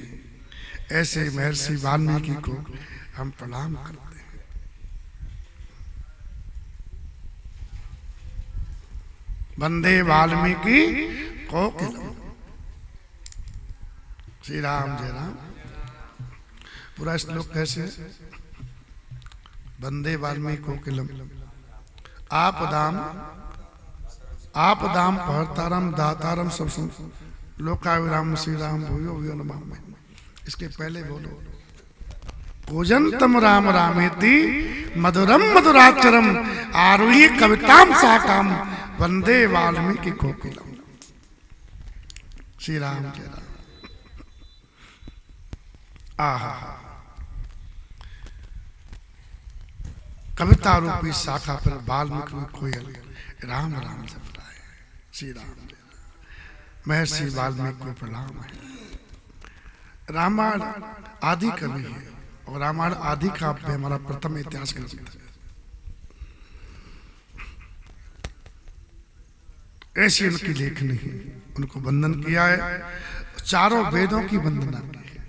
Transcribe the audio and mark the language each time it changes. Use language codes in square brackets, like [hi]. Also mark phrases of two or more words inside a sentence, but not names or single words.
[hi] ऐसे महर्षि वाल्मीकि को हम प्रणाम करते हैं। [sa] वंदे वाल्मीकि कोकिलम। [hi] श्री राम जय राम। पूरा श्लोक कैसे है? [sa] वंदे वाल्मीकि कोकिलम आपदाम पहरतारम दातारम सब लोकाविराम श्री राम भूयो भूयो नमामि। [hi] इसके पहले बोलो [sa] कूजंतम राम रामेति मधुरम मधुराचरम आरुह्य कविताम साकाम वंदे वाल्मीकि कोकिलम। [hi] श्री राम जय राम। आहा, कविता रूपी शाखा पर वाल्मीकि कोयल राम राम जप रहा है। श्री राम महर्षि वाल्मीकि को प्रणाम है। रामायण आदि कवि है और रामायण आदि काव्य हमारा प्रथम इतिहास ग्रंथ है। ऐसी उनकी लेखनी है। उनको वंदन किया है, चारों वेदों की वंदना की है।